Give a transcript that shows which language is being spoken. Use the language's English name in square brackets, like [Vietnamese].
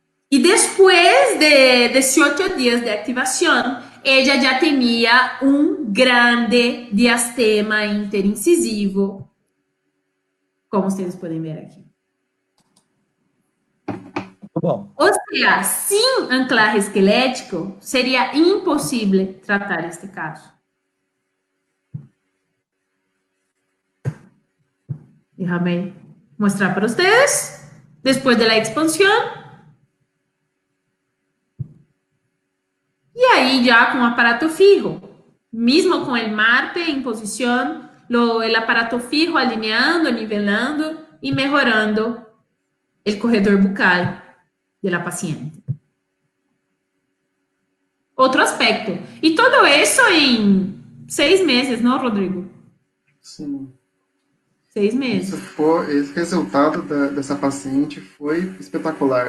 [Spanish] Y después de 18 días de activación, ella ya tenía un grande diastema interincisivo, como ustedes pueden ver aquí. [Portuguese] Bom, Ou seja, sem anclaje esquelético, seria impossível tratar este caso. [Spanish] Déjame mostrar para ustedes. Después de la expansión. Y ahí ya con aparato fijo. Mismo con el MARPE en posición, el aparato fijo alineando, nivelando y mejorando el corredor bucal de la paciente. Otro aspecto. Y todo eso en 6 meses, ¿no, Rodrigo? [Portuguese] Sim. 6 meses. Esse resultado dessa paciente foi espetacular.